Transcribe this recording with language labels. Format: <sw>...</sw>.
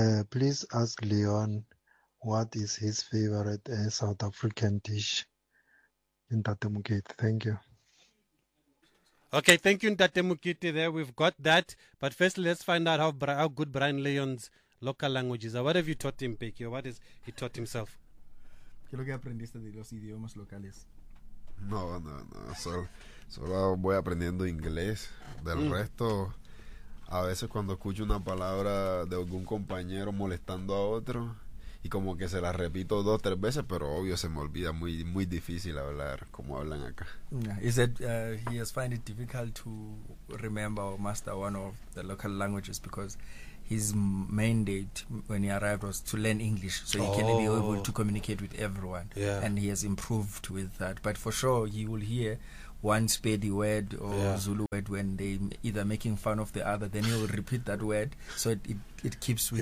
<en>Please ask Leon what is his favorite South African dish. Ntate Mokete, thank you. Okay, thank you, Ntate Mokete. There, we've got that. But first, let's find out how good Brian Leon's local languages are. What have you taught him, Peki? What has he taught himself?</en> <es>¿Qué lo que aprendiste de los idiomas locales? No. Solo voy aprendiendo inglés. Del resto, a veces cuando escucho una palabra de algún compañero molestando a otro, y como que se la repito 2-3 veces, pero obvio se me olvida, muy muy difícil hablar como hablan acá.</es> <en>Is that he has find it difficult to remember or master one of the local languages because his mandate when he arrived was to learn English so he can be able to communicate with everyone. Yeah. And he has improved with that. But for sure, he will hear one spady word or Zulu word when they either making fun of the other, then he will repeat that word so it keeps with</en>